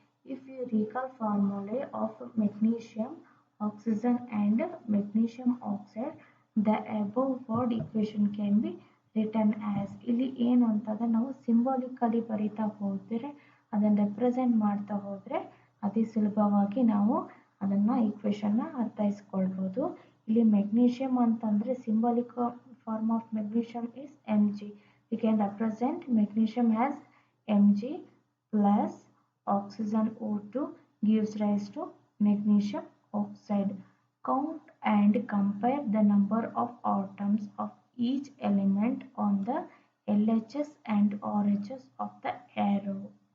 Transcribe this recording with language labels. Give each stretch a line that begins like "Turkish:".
English: If you recall formulae of magnesium oxygen and magnesium oxide, the above word equation can be written as.
Kannada: ಇಲ್ಲಿ ಏನು ಅಂತಂದರೆ ನಾವು symbolically ಬರಿತಾ ಹೋದರೆ, ಅದನ್ನು ರೆಪ್ರೆಸೆಂಟ್ ಮಾಡ್ತಾ ಹೋದರೆ ಅತಿ ಸುಲಭವಾಗಿ ನಾವು ಅದನ್ನು ಈಕ್ವೇಷನ್ನ ಅರ್ಥೈಸ್ಕೊಳ್ಬೋದು. ಇಲ್ಲಿ ಮೆಗ್ನೀಷಿಯಮ್ ಅಂತಂದರೆ
English: Symbolic form of magnesium is Mg. We can represent magnesium as Mg plus oxygen O2 gives rise to magnesium oxide. Count and compare the number of atoms of each element on the LHS and RHS of the arrow.